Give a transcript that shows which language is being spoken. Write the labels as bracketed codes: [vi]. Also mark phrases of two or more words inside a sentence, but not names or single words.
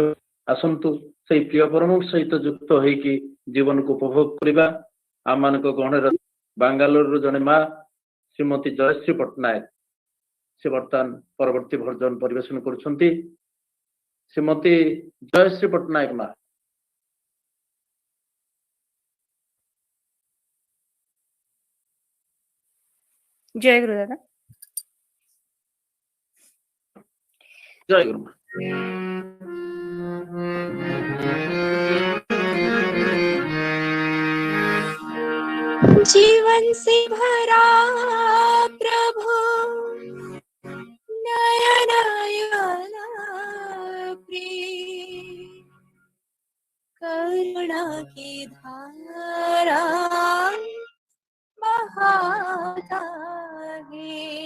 [or] ଆସନ୍ତୁ ସେଇ ପ୍ରିୟ ପରମଙ୍କ ସହିତ ଯୁକ୍ତ ହେଇକି ଜୀବନକୁ ଉପଭୋଗ କରିବା। ଆମମାନଙ୍କ ଗହଣରେ ବାଙ୍ଗାଲୋରରୁ ଜଣେ ମା ଶ୍ରୀମତୀ ଜୟଶ୍ରୀ ପଟ୍ଟନାୟକ, ସେ ବର୍ତ୍ତମାନ ପରବର୍ତ୍ତୀ ଭଜନ ପରିବେଷଣ କରୁଛନ୍ତି। ଶ୍ରୀମତୀ ଜୟଶ୍ରୀ ପଟ୍ଟନାୟକ ମା। [hi] जय गुरु दादा। जय गुरु माँ। जीवन से भरा प्रभु नयन प्रेम, करुणा की धारा बहाता है।